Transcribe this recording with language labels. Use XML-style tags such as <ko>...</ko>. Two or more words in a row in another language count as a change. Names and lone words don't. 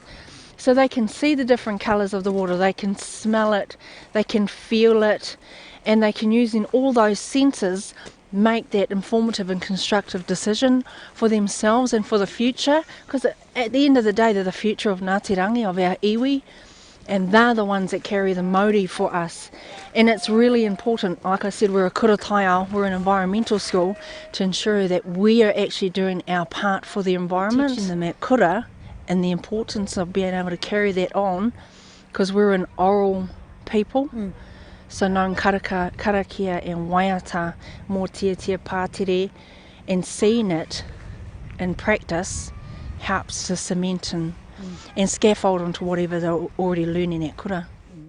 <en>So they can see the different colours of the water, they can smell it, they can feel it, and they can, using all those senses, make that informative and constructive decision for themselves and for the future. Because at the end of the day, they're the future of Ngāti Rangi, of our iwi, and they're the ones that carry the mauri for us. And it's really important, like I said, we're a</en> <mi>kura taiao,</mi> <en>we're an environmental school, to ensure that we are actually doing our part for the environment. Teaching them at kura and the importance of being able to carry that on, because we're an oral people. So knowing karakia and waiata,</en> <mi>mō tia pātere,</mi> <en>and seeing it in practice helps to cement and scaffold onto whatever they're already learning at kura.</en>